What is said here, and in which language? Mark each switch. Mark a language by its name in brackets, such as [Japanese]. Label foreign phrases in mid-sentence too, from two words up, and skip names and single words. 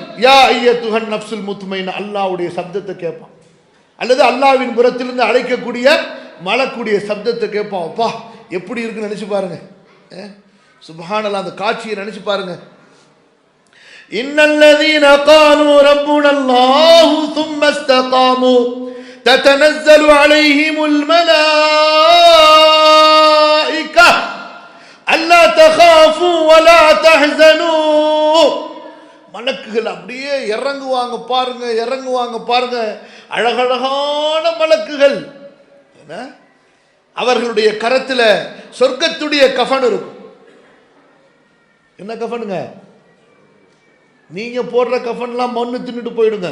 [Arabic] يا أيتها النفس المطمئنة, [Tamil] அல்லாஹ்வுடைய சப்தத்தை கேட்பான், அல்லது அல்லாஹ்வின் புறத்திலிருந்து அழைக்கக்கூடிய மலக்குடைய சப்தத்தை கேட்பான். அப்பா எப்படி இருக்குன்னு நினைச்சு பாருங்க. சுப்ஹானல்லாஹ், அந்த காட்சியை நினைச்சு பாருங்க. [Arabic] إن الذين قالوا ربنا الله ثم استقاموا تتنزل عليهم الملائكة ألا تخافوا ولا تحزنوا. [Tamil] மலக்குகள் அப்படியே இறங்குவாங்க பாருங்க, இறங்குவாங்க பாருங்க, அழகழகான மலக்குகள். அவர்களுடைய கரத்துல சொர்க்கத்துடைய கஃன் இருக்கும். என்ன கஃனுங்க? நீங்க போடுற கஃன்லாம் மண்ணு தின்னுட்டு போயிடுங்க.